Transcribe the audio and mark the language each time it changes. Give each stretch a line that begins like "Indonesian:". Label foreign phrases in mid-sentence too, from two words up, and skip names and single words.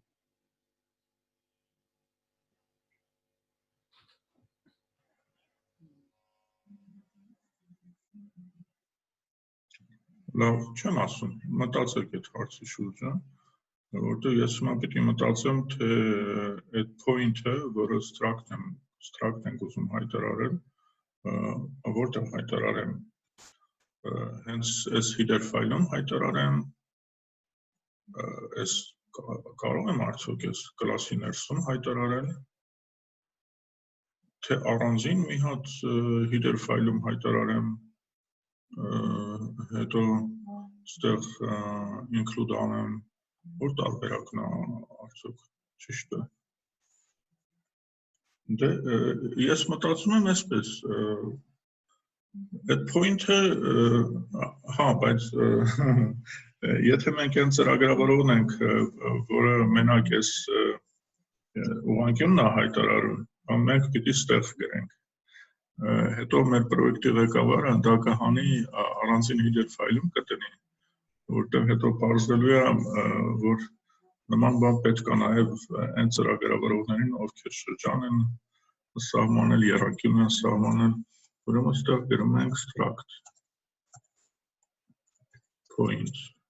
Armenian: լավ, չեմ ասում, մտածեք այդ հարցի շուրջը, որտեղ ես հիմա պիտի մտածեմ, թե այդ point-ը, որը struct ենք ուզում հայտարարել, որտեղ հայտարարեմ, հենց այս
English: header file-
Armenian: ում հայտարարեմ, այս կարող եմ արդյոք այս կլասի ներսում հայտարարել, թե առանձին մի հատ
English: header file-
Armenian: ում հայտարարեմ, հետո ստեղ include անեմ, որ տարբերակն է արդյոք ճիշտ է։ Դե ես մտածում եմ այսպես, այդ point-ը, հա, բայց եթե մենք այն ծրագրավորողն ենք, որը մենակ այս ուղղանկյունն է հայտարարում, մենք պիտի ստեղ գրենք։ Հետո մեր պրոյեկտի ղեկավարը դա կհանի առանձին
English: header file-
Armenian: ում կտնի, որտեղ հետո պարզվելու է, որ նման բան պետք է նաև այն ծրագրավորողներին, ովքեր շրջան են սահմանել, եռանկյուն են սահմանել, ուրեմն ստեղ գրում ենք
English: struct point